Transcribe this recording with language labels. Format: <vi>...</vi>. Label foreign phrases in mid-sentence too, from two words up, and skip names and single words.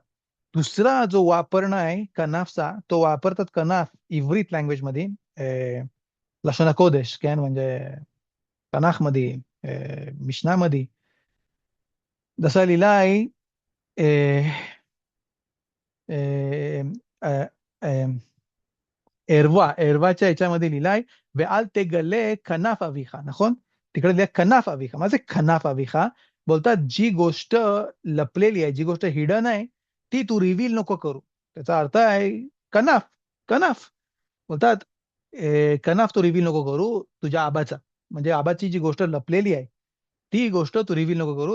<mr>दुसरा जो वापरणं आहे कनाफचा, तो वापरतात कनाफ इव्रित लँग्वेज मध्ये,</mr> <he>לשון קודש,</he> <mr>म्हणजे तनाख मध्ये, मिशनामध्ये. जसा लिहिला आहे एरवाच्या याच्यामध्ये लिहिलाय</mr> <he>ואל תגלה כנף אביך, נכון?</he> <mr>तिकडे लिहिलंय</mr> <he>כנף אביך.</he> <mr>माझे</mr> <he>כנף אביך</he> <mr>बोलतात जी गोष्ट लपलेली आहे, जी गोष्ट हिडन आहे, ती तू रिव्हील नको करू. त्याचा अर्थ आहे कनाफ, कनाफ बोलतात कनाफ तू रिव्हील नको करू तुझ्या आबाचा, म्हणजे आबाची जी गोष्ट लपलेली आहे ती गोष्ट तू रिव्हील नको करू.</mr>